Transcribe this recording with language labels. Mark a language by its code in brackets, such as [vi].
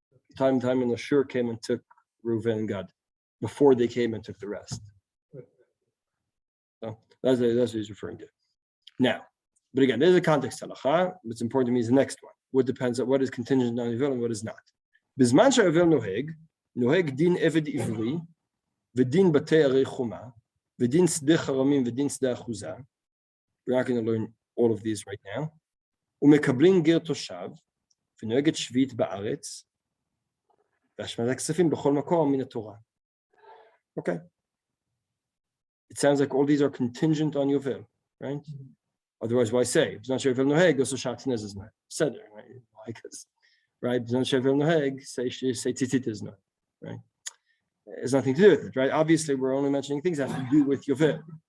[en] The time when Ashur came and took Reuven and Gad, before they came and took the rest. So that's what he's referring to. Now, but again, there's a context halacha. What's important to me is the next one. What is contingent on Yovel and what is not. [he] Bizman she'Yovel noheg, נוהג דין עבד עברי, ודין בתי ערי חומה, ודין שדה חרמים ודין שדה אחוזה. [en] We're not going to learn all of these right now. [he] ומקבלים גר תושב, ונוהגת שביעית בארץ, והשמדת הכספים בכל מקום מן התורה. [en] Okay. It sounds like all these are contingent on Yovel, right? Otherwise, why say? [he] B'zman she'Yovel noheg, [en] also shatnez is not. Seder, right? Because, right? [he] B'zman she'Yovel noheg, [en] say tzitzit is not, right? It has nothing to do with it, right? Obviously, we're only mentioning things that have to do with Yovel.